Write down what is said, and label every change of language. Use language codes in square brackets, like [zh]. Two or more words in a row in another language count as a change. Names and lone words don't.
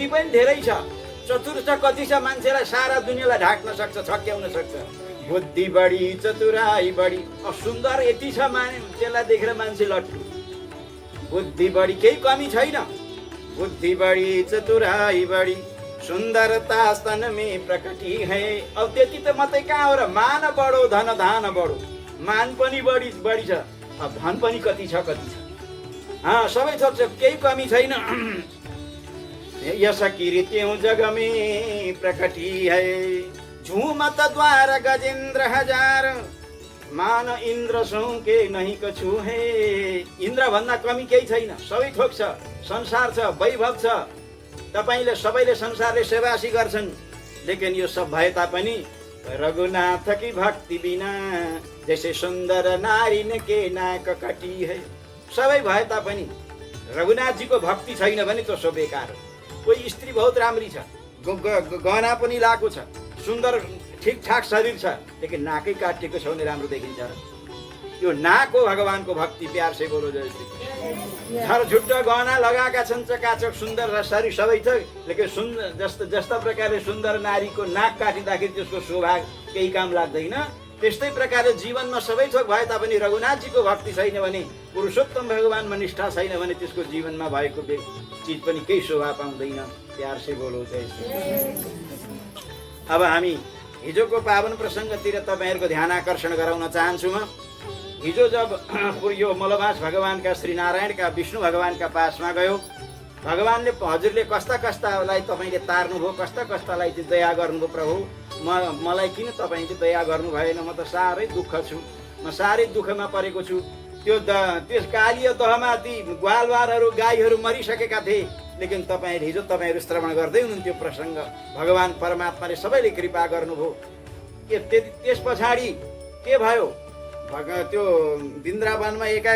[ne] पनि धेरै छ चतुर छ कति छ मान्छेलाई सारा दुनियाँलाई ढाक्न सक्छ छक्याउन सक्छ [hi] बुद्धि बढी चतुराई बढी सुन्दर यति छ त्यसलाई देखेर मान्छे लट्टु बुद्धि बढी केही कमी छैन बुद्धि बढी चतुराई बढी सुन्दरता स्तन में प्रकटी है [ne] अब त्यति त मात्रै कहाँ हो र [hi] मान बढो धन धान बढो [ne] मान पनि बढी छ अब धन पनि कति छ सबै थोक छ केही कमी छैन [hi] यस कीर्तियों जग में प्रकटी है झूमत द्वार गजेन्द्र हजार मान इन्द्र सौ के नहीं कछु है [ne] इन्द्र भन्दा कमी केही छैन सबै थोक छ संसार छ वैभव छ तपाईले सबैले संसारले सेवासी गर्छन् लेकिन यो सब भए तापनि [hi] रघुनाथ की भक्ति बिना जैसे सुन्दर नारी न के नाक कटी है [ne] सबै भए तापनि रघुनाथजीको भक्ति छैन भने त सो बेकार हो कोही स्त्री बहुत राम्री छ गहना पनि लाएको छ सुन्दर ठिकठाक शरीर छ लेकिन नाकै काटिएको छ भने राम्रो देखिन्छ यो नाक हो भगवानको भक्ति [hi] प्यार से बोलो जय श्री हर [ne] झुट्टा गहना लगाएका छन् चकाचक सुन्दर शरीर सबै छ लेकिन सुन्दर जस्ता प्रकारले सुन्दर नारीको नाक काटिँदाखेरि त्यसको शोभा केही काम लाग्दैन त्यस्तै प्रकारले जीवनमा सबै थोक भए तापनि रघुनाथजीको भक्ति छैन भने पुरुषोत्तम भगवानमा निष्ठा छैन भने त्यसको जीवनमा भएको चीज पनि केही शोभा पाउँदैन [hi] प्यार से बोलो जय श्री [ne] अब हामी हिजोको पावन प्रसङ्गतिर तपाईहरुको ध्यान आकर्षण गराउन चाहन्छु म हिजो जब यो मलमास भगवानका श्री नारायणका विष्णु भगवानका पासमा गयो भगवानले हजुरले कस्तालाई तपाईले तार्नुभयो कस्तालाई चाहिँ दया गर्नुभयो प्रभु मलाई किन तपाईले दया गर्नु भएन म त साह्रै दुःख छु म साह्रै दुःखमा परेको छु त्यस कालीय दहमा ती ग्वालवारहरू गाईहरू मरिसकेका थिए लेकिन हिजो तपाईहरु श्रवण गर्दै हुनुहुन्थ्यो प्रसङ्ग भगवान परमात्माले सबैले कृपा गर्नुभयो त्यस पछाडि के भयो त्यो वृन्दावनमा एकाएक